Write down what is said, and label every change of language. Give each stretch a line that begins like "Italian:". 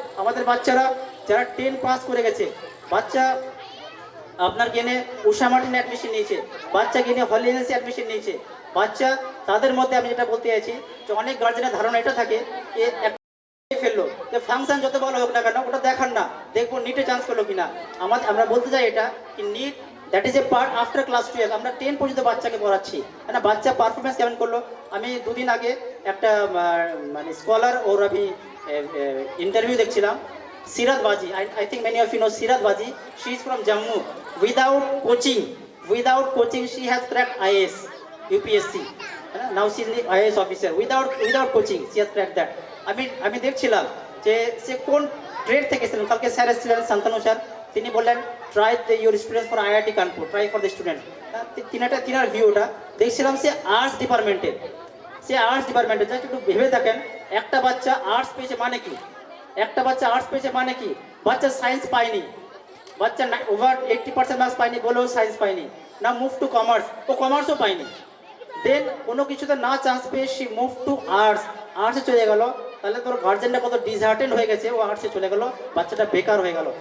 Bangla: আমাদের বাচ্চারা যারা 10 পাস করে গেছে, বাচ্চা আপনার গেনে উষা মার্টিনে অ্যাডমিশন নিয়েছে, বাচ্চা গেনে হলিডেন্সে অ্যাডমিশন নিয়েছে, বাচ্চা তাদের মধ্যে আমি যেটা বলতে চাইছি যে অনেক গার্জেনের ধারণা এটা থাকে ফেললো যে ফাংশন যত ভালো হোক না কেন ওটা দেখান না, দেখবো নিটে চান্স করলো কিনা। আমরা বলতে চাই এটা কি NEET
English: That is a part after class 12।
Bangla: আমরা 10 পর্যন্ত বাচ্চাকে পড়াচ্ছি, না বাচ্চা পারফরমেন্স কেমন করলো। আমি 2 দিন আগে একটা মানে স্কলার ওর আমি ইন্টারভিউ দেখছিলাম, Sirat Baji.
English: I think many of you know Sirat Baji. She is from Jammu. Without coaching, she has cracked IAS, UPSC. Now she is the IAS officer. Without coaching, she has cracked that.
Bangla: আমি দেখছিলাম যে সে কোন trade থেকে এসেছিলেন। কালকে sir এসেছিলেন Shantanu sir, তিনি বললেন
English: Try your student for IIT Kanpur, try for the student.
Bangla: তিনার ভিউটা দেখছিলাম, সে আর্টস ডিপার্টমেন্টে, সে আর্টস ডিপার্টমেন্টে, জাস্ট একটু ভেবে দেখেন একটা বাচ্চা আর্টস পেয়েছে মানে কি, একটা বাচ্চা আর্টস পেয়েছে মানে কি, বাচ্চা সায়েন্স পায়নি, বাচ্চা ওভার 80% মার্কস পায়নি বলেও সায়েন্স পায়নি, না মুভ টু কমার্স, ও কমার্সও পায়নি, দেন কোনো কিছুতে না চান্স পেয়ে সে মুভ টু আর্টস, আর্টসে চলে গেল, তাহলে তোর গার্জেনটা কত ডিসহার্টেন হয়ে গেছে, ও আর্টসে চলে গেল, বাচ্চাটা বেকার হয়ে গেল।